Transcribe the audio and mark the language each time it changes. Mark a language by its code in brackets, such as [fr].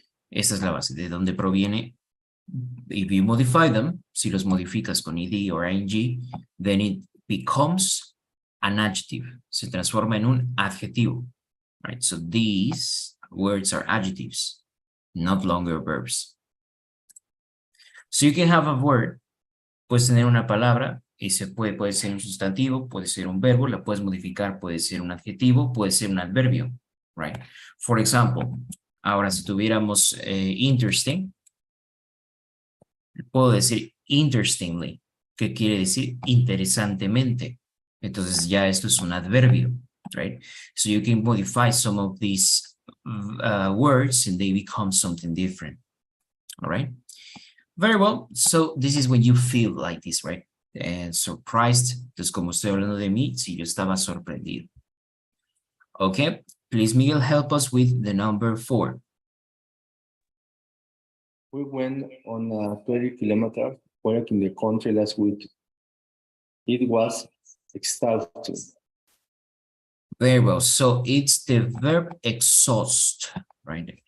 [es] Esta es la base de donde proviene. [en] If you modify them, [es] si los modificas con [en] ed or ing, then it becomes an adjective. [es] Se transforma en un adjetivo. [en] Right? So these words are adjectives, not longer verbs. So you can have a word, [es] puedes tener una palabra y puede ser un sustantivo, puede ser un verbo, la puedes modificar, puede ser un adjetivo, puede ser un adverbio, right? [en] For example, [es] ahora si tuviéramos interesting, puedo decir interestingly, que quiere decir interesantemente. Entonces ya esto es un adverbio, right? [en] So you can modify some of these words and they become something different, all right? Very well, so this is when you feel like this, right? [es] Surprised, entonces como estoy hablando de mí, si yo estaba sorprendido. [en] Okay, please Miguel, help us with the number 4. We went on a 20-kilometer walk in the country last week. It was exhausting. Very well, so it's the verb exhaust, right?